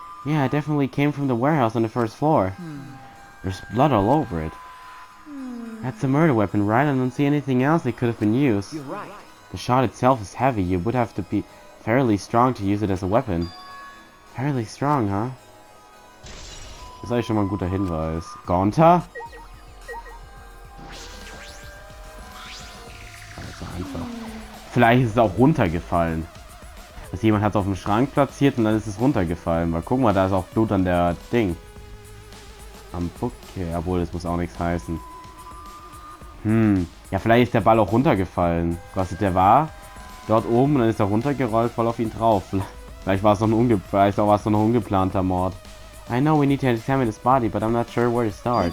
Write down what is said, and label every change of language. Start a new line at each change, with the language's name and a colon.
English: Yeah, it definitely came from the warehouse on the first floor. There's blood all over it. That's a murder weapon, right? I don't see anything else that could have been used. You're right. The shot itself is heavy. You would have to be fairly strong to use it as a weapon. Fairly strong, huh?
German: Das ist eigentlich schon mal ein guter Hinweis. Gonta? Also einfach. Vielleicht ist es auch runtergefallen. Also jemand hat es auf dem Schrank platziert und dann ist es runtergefallen. Weil guck mal, da ist auch Blut an der Ding. Am Bucke. Obwohl, das muss auch nichts heißen. Ja, vielleicht ist der Ball auch runtergefallen. Was der war dort oben und dann ist er runtergerollt, voll auf ihn drauf. Vielleicht war es noch ein ungeplanter Mord.
English: I know we need to examine his body, but I'm not sure where to start.